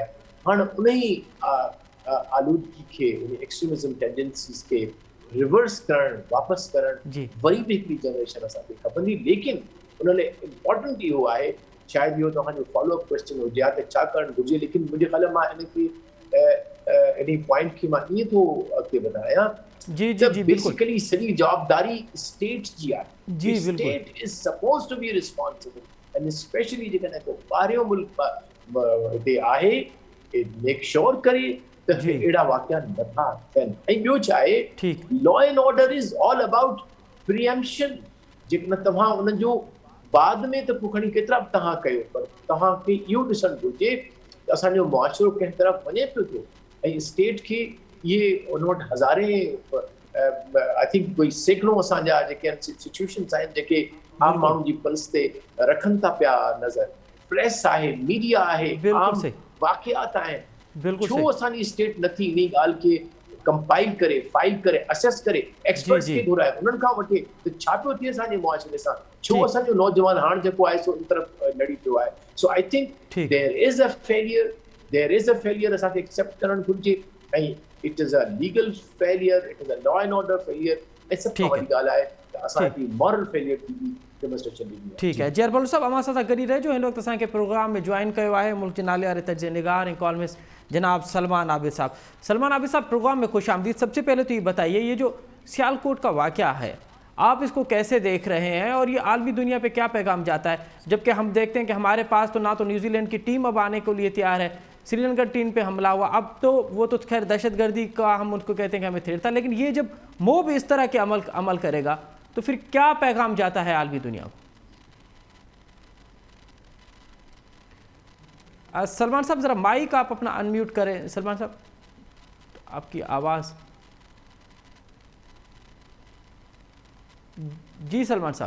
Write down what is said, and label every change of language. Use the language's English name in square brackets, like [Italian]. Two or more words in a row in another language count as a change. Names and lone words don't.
[Sindhi] हाणे उन ई आलूदगी खे, उन [English] extremism tendencies [Sindhi] खे रिवर्स करणु, वापसि करणु वरी बि हिकिड़ी जनरेशन असांखे खपंदी। लेकिन उन लाइ इम्पॉर्टेंट इहो आहे, शायदि इहो तव्हांजो [English] follow-up question [Sindhi] हुजे हा त छा करणु घुरिजे, लेकिन मुंहिंजे ख़्याल मां इन खे [English] any point [Sindhi] की मां [Urdu] یہ تو [Sindhi] अॻिते वधायां जी जी जी बिल्कुल बेसिकली सॼी जवाबदारी स्टेट जी आहे जी बिल्कुल [English] State is suppose to be responsible and specially [Sindhi] जेकॾहिं को ॿाहिरियों मुल्क हिते आहे [English] make sure [Sindhi] करे त जी। अहिड़ा वाक़िया नथा थियनि ऐं ॿियो छा आहे ठीक [English] law and order is all about preemption [Sindhi] जेकॾहिं तव्हां उन जो बाद में त पोइ खणी केतिरा बि तव्हां कयो पर तव्हांखे इहो ॾिसणु घुरिजे त असांजो मुआशिरो कंहिं तरफ़ वञे पियो थो ऐं स्टेट खे इहे उन वटि हज़ारे [English] I think [Sindhi] कोई सैकड़ो असांजा जेके इंस्टीट्यूशन्स आहिनि जेके आम माण्हू जी पल्स ते रखनि था पिया नज़र प्रेस आहे मीडिया आहे बिल्कुल आम सही वाक़ियात आहिनि बिल्कुल छो सही असांजी स्टेट नथी इन ॻाल्हि खे कंपाइल करे फाइल करे असेस करे एक्सपर्ट्स जी। खे घुराए उन्हनि खां वठे त छा पियो थिए असांजे मुआशिरे सां छो ठीक। असांजो नौजवान हाणे जेको आहे सो इन तरफ़ लड़ी पियो आहे सो [English] I think [Sindhi] ठीक। [English] there is a failure [Sindhi] असांखे एक्सेप्ट करणु घुरिजे ऐं [English] it is a legal failure it is a law and order failure [Sindhi] ऐं सभ खां [Urdu] ٹھیک ہے. [Sindhi] वॾी ॻाल्हि आहे त असांजी [English] moral failure [Sindhi] थी बि डेमोन्स्ट्रेशन ॾिनी ठीक है जी अरबल साहब अमां सां गॾु रहिजो हिन वक़्तु असांखे प्रोग्राम में जॉइन कयो आहे मुल्क जे नाले वारे तर्ज निगार ऐं कॉलमिस्ट जनाब सलमान आबिद साहब सलमान आबिद साहब प्रोग्राम [Urdu] میں خوش آمدید سب سے پہلے تو یہ بتائیے یہ جو سیالکوٹ کا واقعہ ہے آپ اس کو کیسے دیکھ رہے ہیں اور یہ عالمی دنیا پے کیا پیغام جاتا ہے جبکہ ہم دیکھتے ہیں کہ ہمارے پاس تو نہ تو نیوزی لینڈ کی ٹیم اب آنے کے لیے تیار ہے سری لنکا ٹیم پے حملہ ہوا اب تو وہ تو خیر دہشت گردی کا ہم ان کو کہتے ہیں کہ ہمیں تھریٹ تھا لیکن یہ جب موب اس طرح کے عمل کرے گا تو پھر کیا پیغام جاتا ہے عالمی دنیا کو سلمان صاحب ذرا مائک آپ اپنا ان میوٹ کریں سلمان صاحب آپ کی آواز جی سلمان صاحب ज़रा माइक आप अपना अनम्यूट करें सलमान साहब आपकी आवाज़ जी सलमान साहब